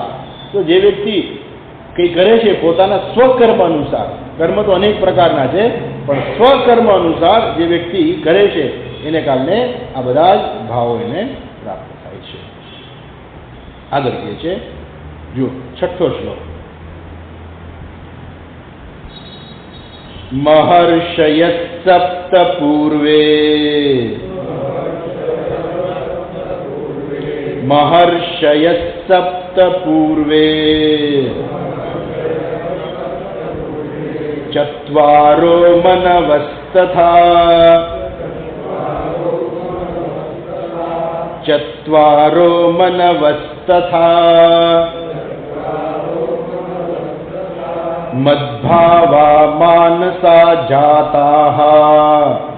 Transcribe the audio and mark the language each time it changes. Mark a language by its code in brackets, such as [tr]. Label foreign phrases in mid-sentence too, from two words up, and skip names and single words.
[gu] તો જે વ્યક્તિ કંઈ કરે છે પોતાના સ્વકર્મ અનુસાર, કર્મ તો અનેક પ્રકારના છે, પણ સ્વકર્મ અનુસાર જે વ્યક્તિ કરે છે એને કારણે આ બધા જ ભાવો એને પ્રાપ્ત થાય છે. આગળ કહે છે, જો 6થો શ્લોક. [sa] મહર્ષય સપ્ત પૂર્વે महर्षय सप्त पूर्वे चत्वारो मनवस्तथा चत्वारो मनवस्तथा मद्भावा मानसा जाताः